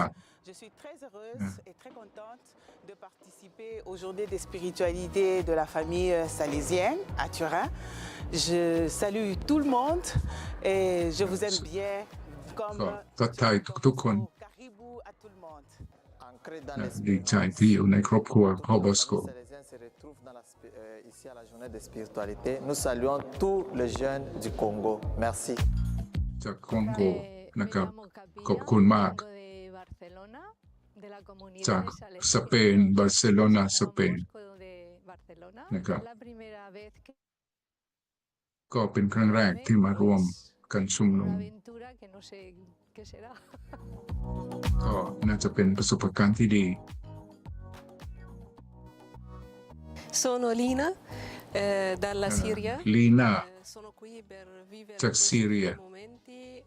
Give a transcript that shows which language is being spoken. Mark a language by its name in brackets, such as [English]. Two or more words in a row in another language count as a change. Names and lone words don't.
[French] Je suis très heureuse et très contente de participer aux journées de spiritualité de la famille salésienne à Turin. Je salue tout le monde et je vous aime bien comme [Thai] ทักทายทุกๆคน [French] caribou à tout le monde. [Thai] ดีใจที่อยู่ในครอบครัวพ่อบอสโก [French] Ici à la journée de spiritualité, nous saluons tous les jeunes du Congo. Merci. [Thai] จากคองโกนะครับขอบคุณมากจากสเปนบาร์เซโลนาสเปนนะครับก็เป็นครั้งแรกที่มาร่วมกันชุมนุมก็น่าจะเป็นประสบการณ์ที่ดี [Italian] Sono Lina dalla Siria. Lina Sono qui per vivere [Thai] จากซีเรีย [Italian] questi momenti